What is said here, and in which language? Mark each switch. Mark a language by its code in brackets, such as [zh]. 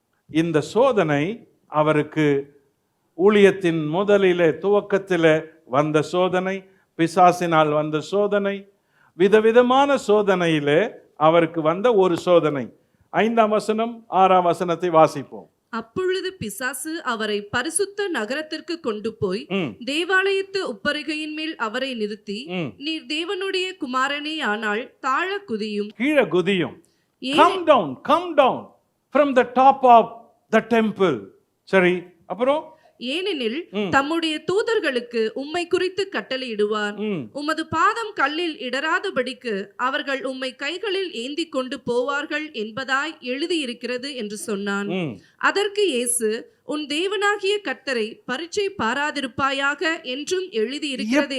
[ta] இந்த சோதனை அவருக்கு ஊழியத்தின் முதலிலே துவக்கத்திலே வந்த சோதனை, பிசாசினால் வந்த சோதனை, விதவிதமான சோதனையிலே அவருக்கு வந்த ஒரு சோதனை. 5ஆம் வசனம் 6ஆம் வசனத்தை வாசிப்போம். அப்பொழுது பிசாசு அவரை பரிசுத்த நகரத்திற்கு கொண்டு போய் தேவாலயத்து உப்பரிகையின் மேல் அவரை நிறுத்தி, நீர் தேவனுடைய குமாரனே ஆனால் தாழ குதியும், கீழே குதியும். [en] Come down, come down from the top of the temple. [ta] சரி, அப்புறம் ஏனெனில் தம்முடைய தூதர்களுக்கு உம்மை குறித்து கட்டளையிடுவார், உமது பாதம் கல்லில் இடராதபடிக்கு அவர்கள் உம்மை கைகளில் ஏந்தி கொண்டு போவார்கள் என்பதாய் எழுதியிருக்கிறது என்று சொன்னான். அதற்கு இயேசு, உன் தேவனாகிய கர்த்தரை பரீட்சை பாராதிருப்பாயாக என்றும் எழுதியிருக்கிறது.